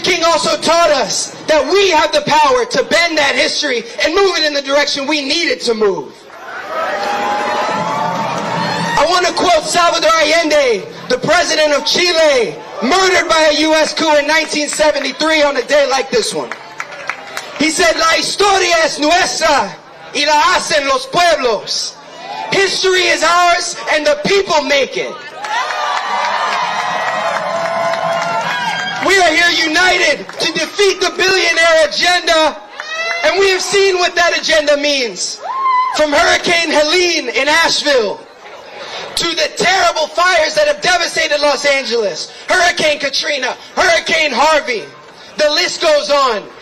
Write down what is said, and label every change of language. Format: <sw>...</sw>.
<en>King also taught us that we have the power to bend that history and move it in the direction we need it to move. I want to quote Salvador Allende, the president of Chile, murdered by a U.S. coup in 1973 on a day like this one. He said,</en> <es>"La historia es nuestra y la hacen los pueblos."</es> <en>History is ours and the people make it. We are here united to defeat the billionaire agenda, and we have seen what that agenda means. From Hurricane Helene in Asheville, to the terrible fires that have devastated Los Angeles, Hurricane Katrina, Hurricane Harvey, the list goes on.</en>